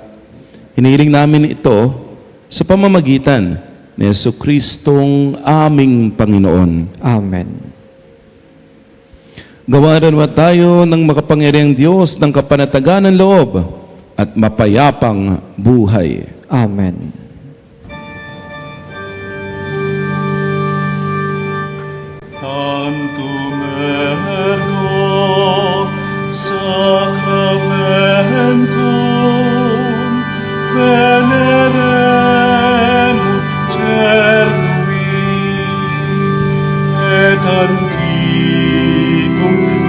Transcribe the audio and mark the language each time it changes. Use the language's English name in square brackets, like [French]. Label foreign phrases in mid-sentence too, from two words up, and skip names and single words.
[Filipino] Hinihiling namin ito sa pamamagitan ni Jesucristong aming Panginoon. Amen. Gawaran mo tayo ng makapangyarihang Diyos ng kapanatagan ng loob at mapayapang buhay. Amen. [Latin] Tantum ergo sacramentum veneremur cernui et antiquum